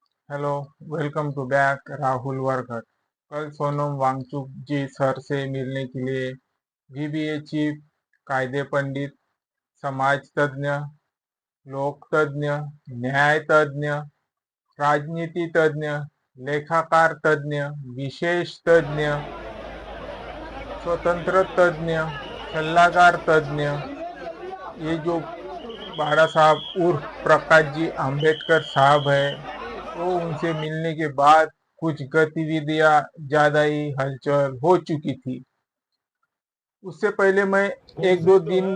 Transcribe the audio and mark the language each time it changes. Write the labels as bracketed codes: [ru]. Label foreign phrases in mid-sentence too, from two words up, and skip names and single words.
[en] Hello, welcome to back Rahul Worker. [hi] कल सोनम वांगचुक जी सर से मिलने के लिए वीबीए चीफ, कायदे पंडित, [mr] समाज तज्ञ, लोक तज्ञ, न्याय तज्ञ, राजनीति तज्ञ, लेखाकार तज्ञ, विशेष तज्ञ, स्वतंत्र तज्ञ, सल्लागार तज्ञ, [hi] ये जो बाड़ा साहब उर्फ प्रकाश जी आम्बेडकर साहब है, वो उनसे मिलने के बाद कुछ गतिविधियां ज्यादा ही हलचल हो चुकी थी। उससे पहले मैं एक उनसे दो जो दिन